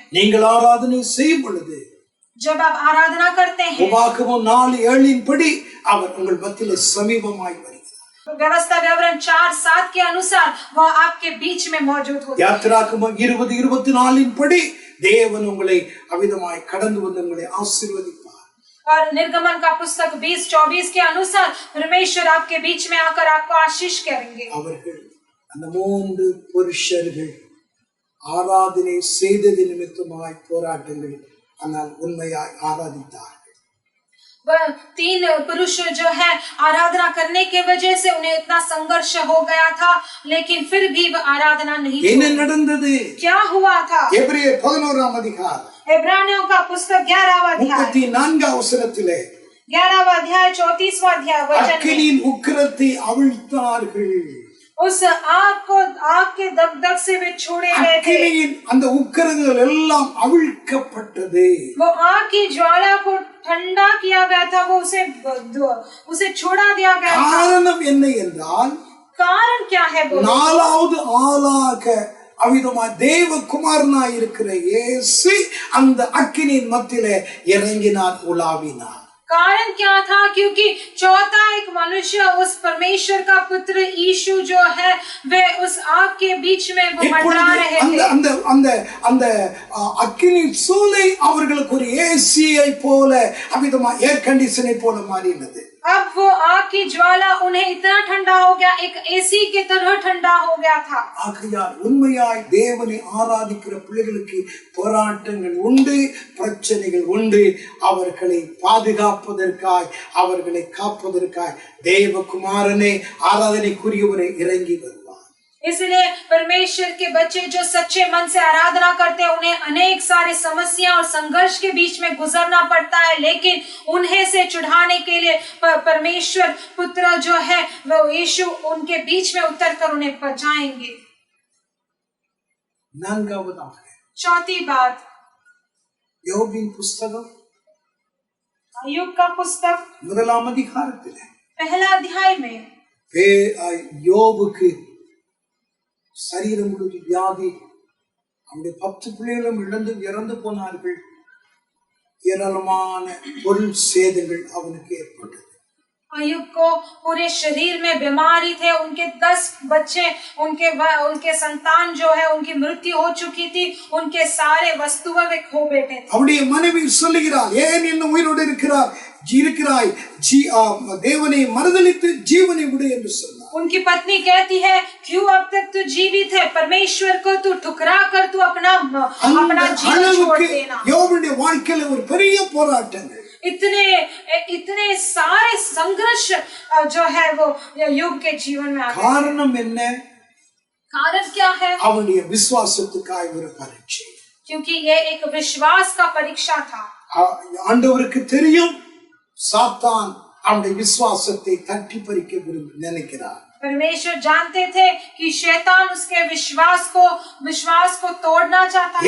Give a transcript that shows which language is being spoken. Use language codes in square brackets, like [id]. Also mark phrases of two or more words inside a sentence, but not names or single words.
[ta] நீங்கள் ஆராதனை செய்யும் பொழுது [hi] जब आप आराधना करते हैं, [ta] உபாகமம் 4:7 படி அவர் உங்கள் மத்தியிலே சமீபமாய் வருகிறார். [hi] व्यवस्था विवरण 4:7 के अनुसार वह आपके बीच में मौजूद होता है। [ta] யாத்திராகமம் 20:24 படி தேவன் உங்களை அவிதமாய் கடந்து வந்து உங்களை ஆசீர்வதிப்பார். [hi] और निर्गमन का पुस्तक 20:24 के अनुसार परमेश्वर आपके बीच में आकर आपको आशीष करेंगे। [ta] அவர்கள் அந்த 3 புருஷர்கள் ஆராதனை செய்தது நிமித்தமாய் போராட்டங்கள், ஆனால் உண்மையாய் ஆராதித்தார்கள். [hi] वह 3 पुरुष जो है आराधना करने के वजह से उन्हें इतना संघर्ष हो गया था, लेकिन फिर भी वह आराधना नहीं [ta] என்ன [hi] छोड़ी। [ta] நடந்தது? [hi] क्या हुआ था? [ta] எபிரேயர் 11ஆம் அதிகாரம் [hi] इब्रानियों का पुस्तक 11वां अध्याय [ta] 34 வசனத்திலே [hi] 11वां अध्याय 34वां अध्याय वचन में [ta] அக்கினியின் உக்கிரத்தை அவிழ்த்தார்கள். [hi] उस आग के दगदग से वे छोड़े गए थे। [ta] அக்கினியின் அந்த உக்கிரங்கள் எல்லாம் அவிழ்க்கப்பட்டது. [hi] वो आग की ज्वाला को ठंडा किया गया था, वो उसे छोड़ा दिया गया था। [ta] காரணம் என்ன என்றால், [hi] कारण क्या है बोलो? [ta] 4வது ஆளாக அவிதமாய் தேவகுமாரனாய் இருக்கிற இயேசு அந்த அக்கினியின் மத்தியிலே இறங்கினார், உலாவினார். [hi] कारण क्या था? क्योंकि चौथा एक मनुष्य, उस परमेश्वर का पुत्र यीशु जो है, वे उस आग के बीच में वो मंडरा रहे थे। [ta] அந்த அக்கினி சூளை அவர்களுக்கு ஒரு ஏசியை போல, அவிதமா [en] air conditioner [ta] போல மாறினது. [hi] अब वो आग की ज्वाला उन्हें इतना ठंडा हो गया, एक एसी की तरह ठंडा हो गया था। [ta] ஆகையால் உண்மையாய் தேவனை ஆராதிக்கிற பிள்ளைகளுக்கு போராட்டங்கள் உண்டு, பிரச்சனைகள் உண்டு. அவர்களை பாதுகாப்பதற்காய், அவர்களை காப்பதற்காய் தேவகுமாரனே ஆராதனைக்குரியவரை இறங்கி வருவார். [hi] इसलिए परमेश्वर के बच्चे जो सच्चे मन से आराधना करते हैं, उन्हें अनेक सारे समस्या और संघर्ष के बीच में गुजरना पड़ता है, लेकिन उन्हें से छुड़ाने के लिए परमेश्वर पुत्र जो है वो यीशु उनके बीच में उतर कर उन्हें बचाएंगे। [ta] நான்காவதாக [hi] चौथी बात, [ta] யோபின் புஸ்தகம் [hi] अय्यूब का पुस्तक [ta] 1ஆம் அதிகாரத்திலே [hi] पहला अध्याय में [ta] யோபுக்கு சரீரம் முழுவதும் வியாதி, அவருடைய 10 பிள்ளைகளும் இறந்து போனார்கள். ஏராளமான பொருள் சேதங்கள் அவனுக்கு ஏற்பட்டது. [hi] अय्यूब को पूरे शरीर में बीमारी थे, उनके 10 बच्चे, उनके संतान जो है उनकी मृत्यु हो चुकी थी, उनके सारे वस्तुएं वे खो बैठे थे। [ta] அவருடைய மனைவி சொல்லுகிறார், ஏன் இன்னும் உயிரோடு இருக்கிறாய், தேவனை மறுதலித்து ஜீவனை விடு என்று சொன்னார். [hi] उनकी पत्नी कहती है, क्यों अब तक तू जीवित है, परमेश्वर को तू ठुकरा कर तू अपना जीवन छोड़ देना। [ta] யோபுடைய வாழ்க்கையில ஒரு பெரிய போராட்டங்கள், [hi] इतने सारे संघर्ष जो है वो अय्यूब के जीवन में आ गए। [ta] காரணம் என்ன? [hi] कारण क्या है? [ta] அவனுடைய விசுவாசத்துக்காய் ஒரு பரீட்சை. [hi] क्योंकि ये एक विश्वास का परीक्षा था। [ta] ஆண்டவருக்கு தெரியும், சாத்தான் அவனுடைய விசுவாசத்தை தட்டி பறிக்க நினைக்கிறார். [hi] परमेश्वर जानते थे कि शैतान उसके विश्वास को तोड़ना चाहता था।